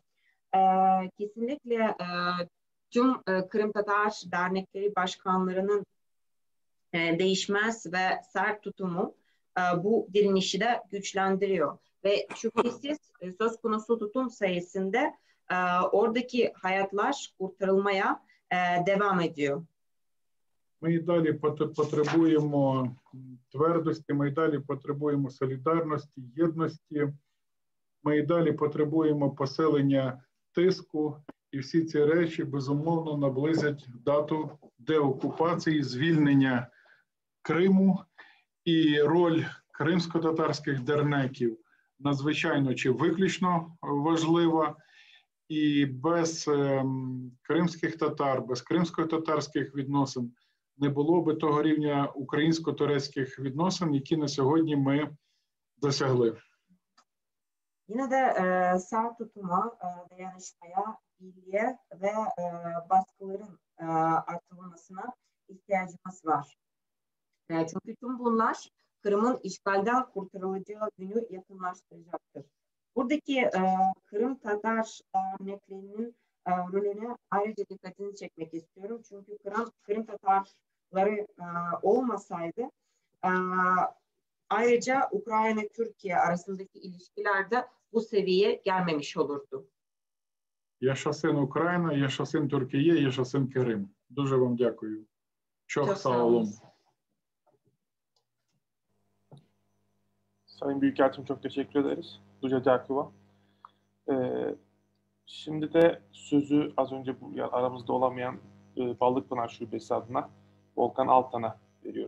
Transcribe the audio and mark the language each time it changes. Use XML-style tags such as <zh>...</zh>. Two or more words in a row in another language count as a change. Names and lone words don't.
<tr>Kesinlikle tüm Kırım Tatar dernekleri başkanlarının değişmez ve sert tutumu bu direnişi de güçlendiriyor. Ve şüphesiz söz konusu tutum sayesinde oradaki hayatlar kurtarılmaya devam ediyor.</tr> <uk>Ми і далі потребуємо твердості, ми і далі потребуємо солідарності, єдності, ми і далі потребуємо посилення тиску, і всі ці речі, безумовно, наблизять дату деокупації, звільнення Криму, і роль кримсько-татарських дернеків надзвичайно чи виключно важлива, і без кримських татар, без кримсько-татарських відносин не було би того рівня українсько-турецьких відносин, які на сьогодні ми досягли.</uk> <tr>Yine de sert tutuma, dayanışmaya, birliğe ve baskıların artırılmasına ihtiyacımız var. Çünkü tüm bunlar Kırım'ın işgalden kurtarılacağı günü yakınlaştıracaktır. Buradaki Kırım Tatar derneklerinin rolüne ayrıca dikkatini çekmek istiyorum. Çünkü Kırım Tatarları olmasaydı ayrıca Ukrayna-Türkiye arasındaki ilişkiler de bu seviyeye gelmemiş olurdu. Yaşasın Ukrayna, yaşasın Türkiye, yaşasın Kırım.</tr> <uk>Дуже вам дякую.</uk> <tr>Çok sağ olun. Sayın Büyükelçim çok teşekkür ederiz.</tr> <uk>Дуже дякую.</uk> <tr>Şimdi de sözü az önce aramızda olamayan Balıkpınar Şubesi adına Volkan Altan'a veriyorum.</tr>